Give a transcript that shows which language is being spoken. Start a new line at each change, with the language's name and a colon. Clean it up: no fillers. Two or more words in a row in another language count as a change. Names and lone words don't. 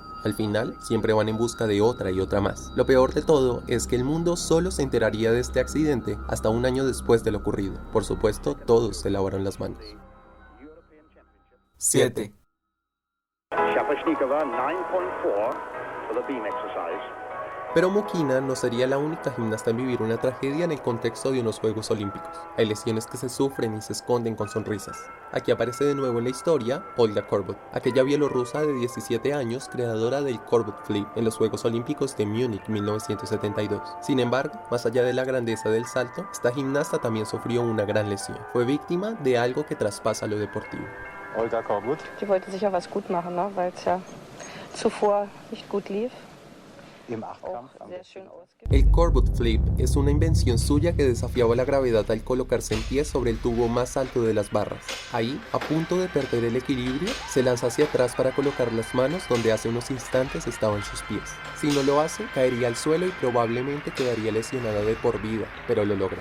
Spanish: Al final, siempre van en busca de otra y otra más. Lo peor de todo es que el mundo solo se enteraría de este accidente hasta un año después de lo ocurrido. Por supuesto, todos se lavaron las manos. 7.
English: Shaposhnikova 9.4 for the beam exercise.
Spanish: Pero Mukina no sería la única gimnasta en vivir una tragedia en el contexto de unos Juegos Olímpicos. Hay lesiones que se sufren y se esconden con sonrisas. Aquí aparece de nuevo en la historia Olga Korbut, aquella bielorrusa de 17 años creadora del Korbut Flip en los Juegos Olímpicos de Múnich 1972. Sin embargo, más allá de la grandeza del salto, esta gimnasta también sufrió una gran lesión. Fue víctima de algo que traspasa lo deportivo. Olga Korbut.
German: Die wollte sicher was gut machen, ne? Weil es ja zuvor nicht gut lief.
Spanish: El Korbut Flip es una invención suya que desafiaba la gravedad al colocarse en pie sobre el tubo más alto de las barras. Ahí, a punto de perder el equilibrio, se lanza hacia atrás para colocar las manos donde hace unos instantes estaban sus pies. Si no lo hace, caería al suelo y probablemente quedaría lesionada de por vida, pero lo logra.